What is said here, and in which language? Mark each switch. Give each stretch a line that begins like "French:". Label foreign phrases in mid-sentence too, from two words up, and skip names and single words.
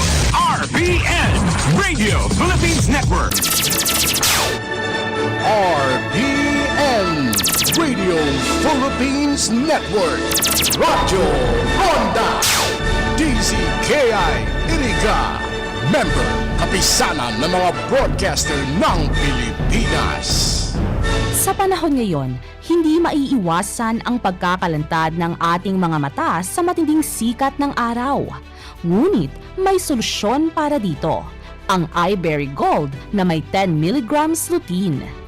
English: RPN Radio Philippines Network. RPN Radio Philippines Network.
Filipino: Radyo Ronda. DZKI Iriga. Member kapisanan ng mga broadcaster ng Pilipinas. Sa panahon ngayon, hindi maiiwasan ang pagkakalantad ng ating mga mata sa matinding sikat ng araw. Ngunit may solusyon para dito, ang Eyeberry Gold na may 10 mg lutein.